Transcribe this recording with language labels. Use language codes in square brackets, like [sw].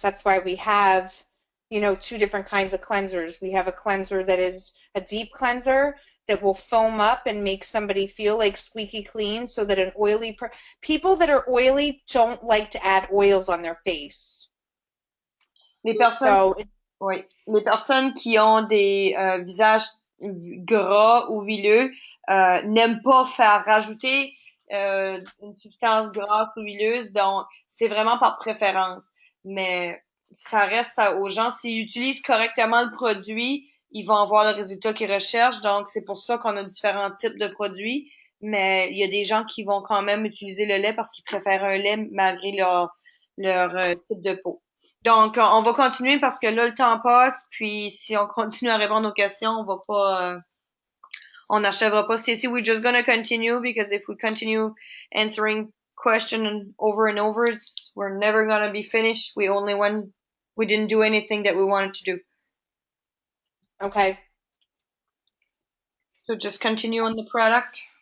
[en] That's why we have, 2 different kinds of cleansers. We have a cleanser that is a deep cleanser that will foam up and make somebody feel like squeaky clean, so that people that are oily don't like to add oils on their face. [fr] Les personnes, [en] So [fr] oui, les personnes qui ont des visages gras ou huileux n'aiment pas faire rajouter une substance grasse ou huileuse, donc c'est vraiment par préférence. Mais ça reste aux gens, s'ils utilisent correctement le produit, ils vont avoir le résultat qu'ils recherchent. Donc c'est pour ça qu'on a différents types de produits. Mais il y a des gens qui vont quand même utiliser le lait parce qu'ils préfèrent un lait malgré leur type de peau. Donc, on va continuer parce que là, le temps passe, puis si on continue à répondre aux questions, on va pas, on n'achèvera pas. [en] Stacy, we're just gonna continue because if we continue answering question and over, we're never gonna be finished. We didn't do anything that we wanted to do. okay. So just continue on the product.